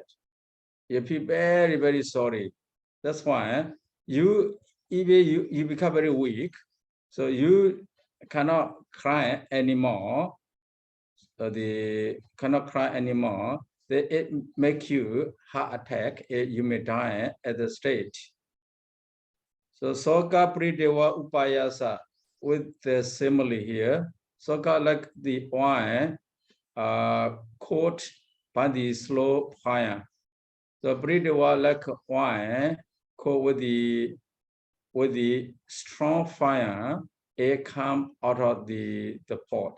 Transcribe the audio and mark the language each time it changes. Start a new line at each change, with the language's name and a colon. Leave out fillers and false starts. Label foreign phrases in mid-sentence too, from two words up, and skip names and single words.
English: You feel very, very sorry. That's why you become very weak. So you cannot cry anymore. Cannot cry anymore. It make you heart attack. You may die at the stage. So
Pali: soka pridewa upayasa
English: with the simile here. Soka like the wine caught by the slow fire. So Pritava like wine caught with the strong fire, air come out of the pot.